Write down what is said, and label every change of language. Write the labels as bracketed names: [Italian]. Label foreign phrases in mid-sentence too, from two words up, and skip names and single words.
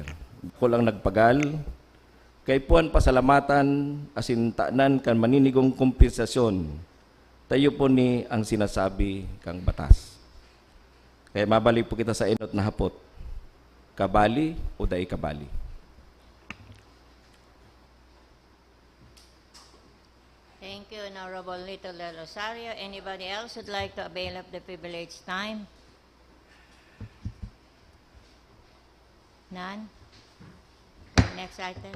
[Bikol] Dakol ang nagpagal. Kay puan pasalamatan, [English] as in [Bikol] taanan kan maninigong kompensasyon. Tayo po ni ang sinasabi kang batas. Kaya mabalik po kita sa inot na hapot. Kabali o dai kabali? [English] Thank you, Honorable Lito Del Rosario. Anybody else would like to avail of the privileged time? None? Next item.